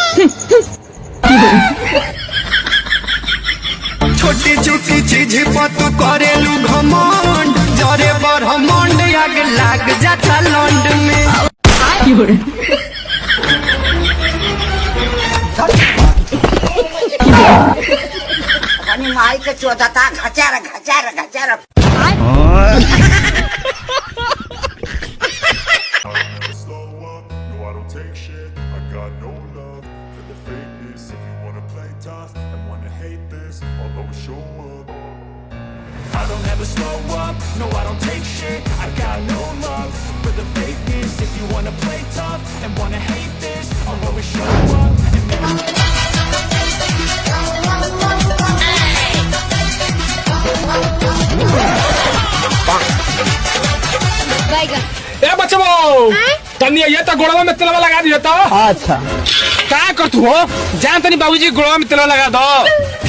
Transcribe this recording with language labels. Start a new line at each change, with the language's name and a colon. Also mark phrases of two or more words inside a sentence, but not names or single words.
Bhojpuri: छोटी छोटी चीज पर तू करेलू घमंड, जरे ब्रह्मांड आग लाग जाता लंड में। माई के चोदता घचार घचार घचार।
English: I don't ever slow up, no I don't take shit. I got no love for the fakeness. If you wanna play tough and wanna hate this, I'll always show up and make
Bhojpuri: ए बच्चो तनी ये तो गोड़वा में तेलवा लगा दिया तो। अच्छा का कर तू हो? जान तनी बाबूजी गोड़वा में तेलवा लगा दो।